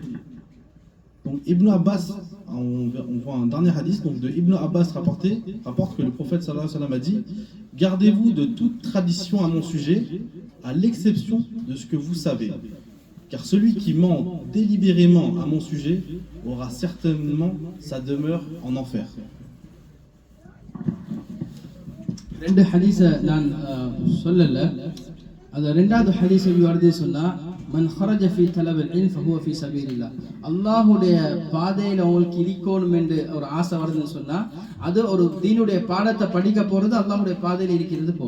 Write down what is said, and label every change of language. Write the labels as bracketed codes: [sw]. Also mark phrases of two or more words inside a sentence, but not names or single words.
[fr] Donc Ibn Abbas, on voit un dernier hadith donc de Ibn Abbas rapporte que le prophète [ar] صلى الله عليه وسلم [fr] a dit: gardez-vous de toute tradition à mon sujet, à l'exception de ce que vous savez. Car celui qui ment délibérément à mon sujet aura certainement sa demeure en enfer. [ta] ரெண்டு ஹதீஸ நான் சொல்லல. அந்த ரெண்டாவது ஹதீஸ் வருது சொன்னா, [ar] من خرج في طلب العلم فهو في سبيل الله. [ta] அல்லாஹ்வுடைய பாதையில உங்களுக்கு இருக்கணும் என்று ஒரு ஆசை வருதுன்னு சொன்னா, அது ஒரு தீனுடைய பாடத்தை படிக்க போறது அல்லாஹ்வுடைய பாதையில இருக்கிறது போல.